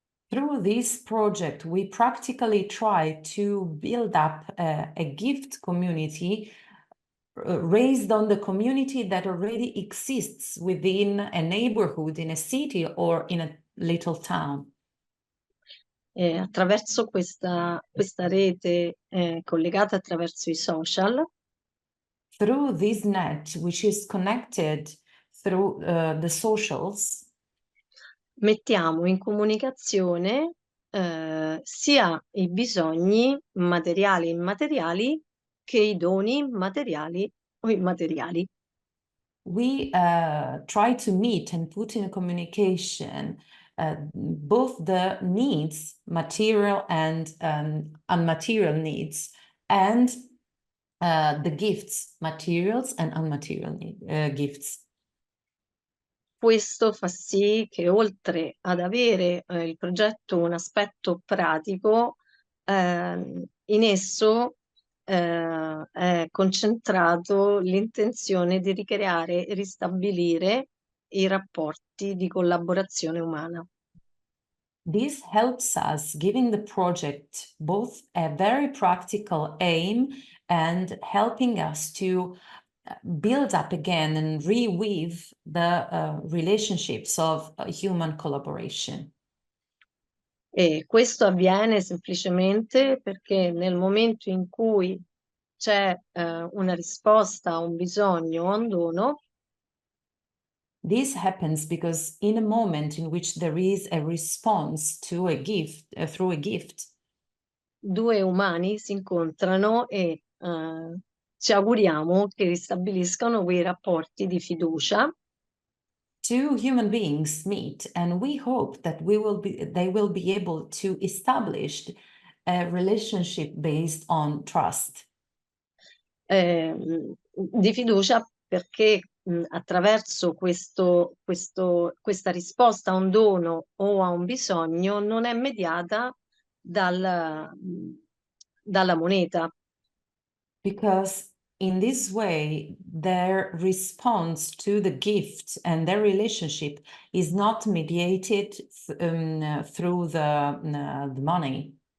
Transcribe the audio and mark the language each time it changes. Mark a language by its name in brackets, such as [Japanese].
[English] Through this project, we practically try to build up a gift community raised on the community that already exists within a neighborhood, in a city, or in a little town. [Italian] Attraverso questa rete collegata attraverso i social, [English] through this net, which is connected through the socials, [Italian] mettiamo in comunicazione sia i bisogni materiali e immateriali che i doni materiali o immateriali. [English] we try to meet and put in communication both the needs, material and unmaterial needs, and the gifts, materials and unmaterial gifts. [Italian] Questo fa sì che oltre ad avere il progetto un aspetto pratico, in esso è concentrato l'intenzione di ricreare e ristabilire i rapporti di collaborazione umana. [English] This helps us, giving the project both a very practical aim and helping us to build up again and reweave the relationships of human collaboration. [Italian] E questo avviene semplicemente perché nel momento in cui c'è una risposta a un bisogno o a un dono, [English] this happens because in a moment in which there is a response to a gift, through a gift, [Italian] due umani si incontrano e ci auguriamo che ristabiliscano quei rapporti di fiducia. [English] Two human beings meet, and we hope that they will be able to establish a relationship based on trust. [Italian] Di fiducia perché attraverso questa risposta a un dono o a un bisogno non è mediata dalla moneta. [English] Because in this way, their response to the gift and their relationship is not mediated through the money.